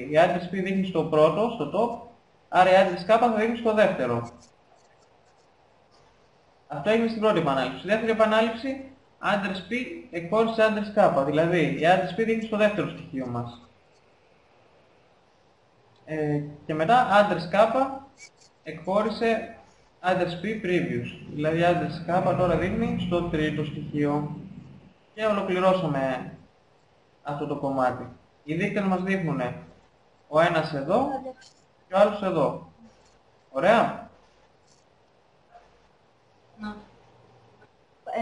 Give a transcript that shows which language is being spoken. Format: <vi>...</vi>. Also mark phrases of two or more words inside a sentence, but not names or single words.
<el>Η</el> <en>address p</en> <el>δείχνει στο πρώτο, στο top, άρα η</el> <en>address k</en> <el>θα δείχνει στο δεύτερο. Αυτό έγινε στην πρώτη επανάληψη. Στη δεύτερη επανάληψη,</el> <en>address p</en> <el>εκχώρησε</el> <en>address k,</en> <el>δηλαδή η</el> <en>address p</en> <el>δείχνει στο δεύτερο στοιχείο μας. Και μετά</el> <en>address k</en> <el>εκχώρησε</el> <en>address p previous,</en> <el>δηλαδή</el> <en>address k</en> <el>τώρα δείχνει στο τρίτο στοιχείο. Και ολοκληρώσαμε αυτό το κομμάτι. Οι δείκτες μας δείχνουν ο ένας εδώ και ο άλλος εδώ. Ωραία. Ναι.</el>